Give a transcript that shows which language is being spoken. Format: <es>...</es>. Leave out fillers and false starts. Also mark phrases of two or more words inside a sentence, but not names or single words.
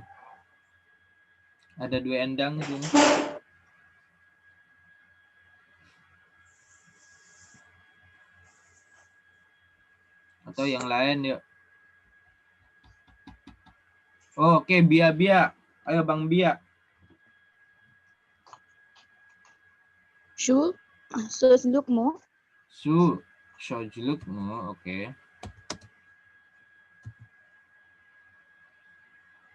<id>Ada Dwi Endang di sini. Atau yang lain yuk. Oh, oke, Bia. Ayo Bang Bia.</id> <tr>Şu sözlük mü? Sözlük mü?</tr> <id>Oke.</id>